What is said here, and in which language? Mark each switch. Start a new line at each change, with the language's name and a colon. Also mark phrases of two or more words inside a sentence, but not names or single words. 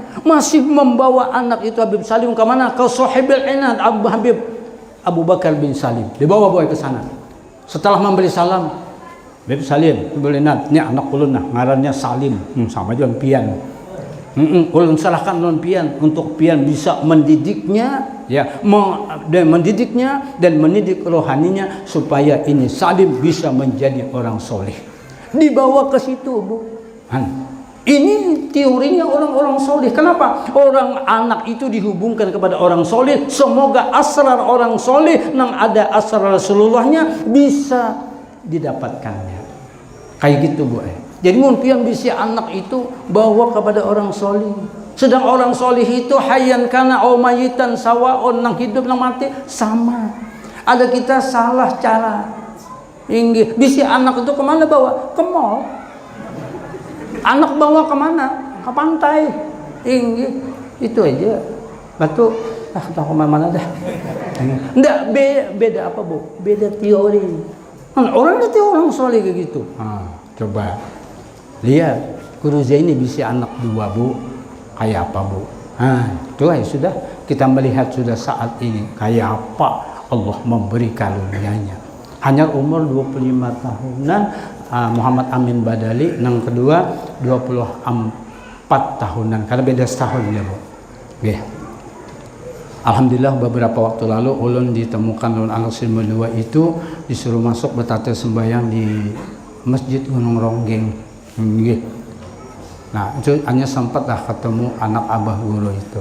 Indonesian: Masih membawa anak itu Habib Salim ke mana? Ke Sohibil Inad Habib Abu Bakar bin Salim. Dibawa boy ke sana.
Banjar: Setelah memberi salam, Habib Salim, Habib Inad, ini anak ulun nah, ngarannya Salim. Sama juga pian. Ulun serahkan ulun pian untuk pian bisa mendidiknya ya,
Indonesian: dan mendidiknya dan mendidik rohaninya supaya ini Salim bisa menjadi orang soleh. Dibawa ke situ, Bu. Ini teorinya orang-orang soleh. Kenapa? Orang anak itu dihubungkan kepada orang soleh. Semoga asrar orang soleh yang ada asrar Rasulullahnya bisa didapatkannya. Kayak gitu, Bu. Jadi mungkin bisa anak itu bawa kepada orang soleh. Sedang orang soleh itu
Arabic: حيا كان أو ميتا سواء,
Banjar: nang hidup nang mati sama.
Indonesian: Ada kita salah cara.
Banjar: Inggih, bisi anak itu kemana bawa?
Indonesian: Ke mall. Anak bawa kemana? Ke pantai. Inggih, itu aja. Batu, tahu kemana dah. Enggak, beda apa, Bu? Beda teori. Orang itu orang soleh kayak gitu. Coba lihat, Guru Zaini bisa anak 2, Bu. Kayak apa, Bu? Itu ya sudah, kita melihat sudah saat ini kayak apa Allah memberi karunia-Nya. Hanya umur 25 tahunan, Muhammad Amin Badali, yang kedua 24 tahunan, karena beda setahun ya, Bu. Oke. Alhamdulillah beberapa waktu lalu ulun ditemukan ulun anak silmu 2 itu disuruh masuk bertata sembahyang di Masjid Gunung Ronggeng. Nah, itu hanya sempat lah ketemu anak Abah Guru itu.